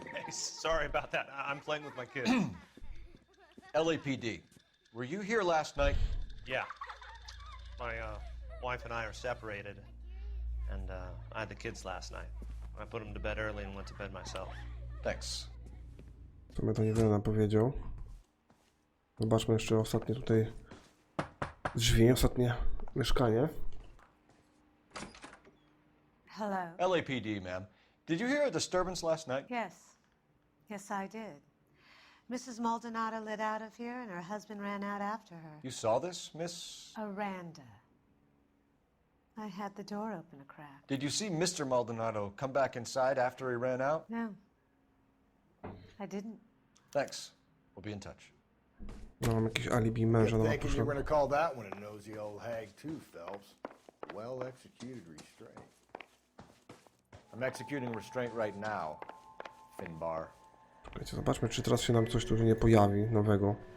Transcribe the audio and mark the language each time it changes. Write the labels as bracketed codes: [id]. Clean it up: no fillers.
[en] Sorry about that. I'm playing with my kids. LAPD. Were you here last night? Yeah. My wife and I are separated, and I had the kids last night. I put them to bed early and went to bed myself. Thanks. [pl] To mnie to niewiele nam powiedział. Zobaczmy jeszcze ostatnie tutaj drzwi, ostatnie mieszkanie. [en] Hello. LAPD, ma'am. Did you hear a disturbance last night? Yes. Yes, I did. Mrs. Maldonado lit out of here, and her husband ran out after her. You saw this, Miss? Aranda. I had the door open a crack. Did you see Mr. Maldonado come back inside after he ran out? No. I didn't. Thanks. We'll be in touch. [pl] No, mam jakieś alibi męża na [en] Thinking you're [pl] poszło. [en] gonna call that one a nosy old hag too, Phelps. Well executed restraint. I'm executing restraint right now, Finbar. [pl] Czekajcie, zobaczmy, czy teraz się nam coś tu nie pojawi nowego.